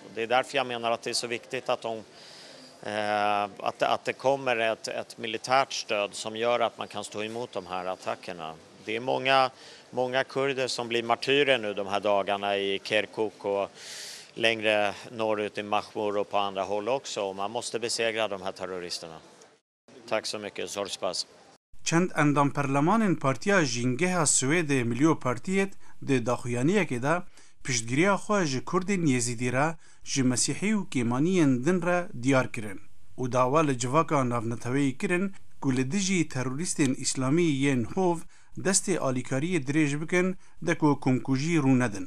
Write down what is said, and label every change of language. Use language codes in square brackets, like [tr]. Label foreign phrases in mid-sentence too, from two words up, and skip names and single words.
[sv] Det är därför jag menar att det är så viktigt att det kommer ett militärt stöd som gör att man kan stå emot de här attackerna. Det är många kurder som blir martyrer nu de här dagarna i Kirkuk och längre norrut i Mahmour och på andra håll också. Och man måste besegra de här terroristerna. Tack så mycket, Zorspas. [ku] چند اندام پرلمانên Partiya Jîngeha Swêdê Milyo Partiyet di daxuyaniyekê de piştgiriya xwe ji Kurdên Yezîdî re ji Mesîhî û Kêmaniyên din re diyar kirin û dawa li civaka navneteweyî kirin ku li dijî terorîstên îslamî yên hov destê alîkariyê dirêj bikin de ku komkujî rûnedin.